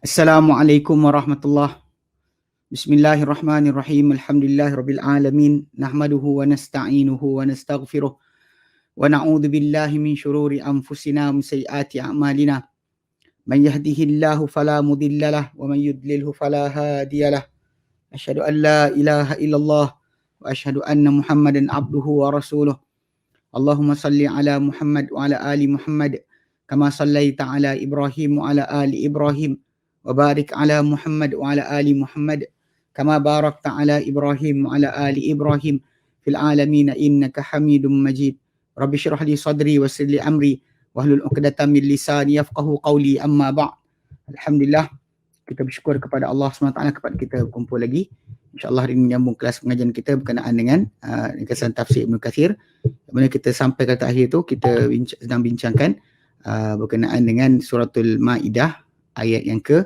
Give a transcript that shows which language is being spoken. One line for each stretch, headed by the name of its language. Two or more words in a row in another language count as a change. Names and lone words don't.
Arabic: السلام عليكم ورحمة الله. بسم الله الرحمن الرحيم. الحمد لله رب العالمين. نحمده ونستعينه ونستغفره. ونعوذ بالله من شرور أنفسنا ومن سيئات أعمالنا. من يهده الله فلا مضل له ومن يضلل فلا هادي له. أشهد أن لا إله إلا الله وأشهد أن محمدا عبده ورسوله. اللهم صل على محمد وعلى آل محمد كما صليت على إبراهيم وعلى آل إبراهيم. وبارك على محمد وعلى آل محمد كما باركت على إبراهيم وعلى آل إبراهيم في العالمين إنك حميد مجيد رب اشرح لي صدري ويسر لي أمري واحلل عقدة من لساني يفقهوا قولي أما بعد.
Malay: Alhamdulillah, kita bersyukur kepada Allah SWT kepada kita berkumpul lagi. InsyaAllah hari ini menyambung kelas pengajian kita berkenaan dengan ringkasan tafsir Ibn Kathir. Mana kita sampai kata akhir tu kita sedang bincangkan berkenaan dengan suratul Ma'idah ayat yang ke-3.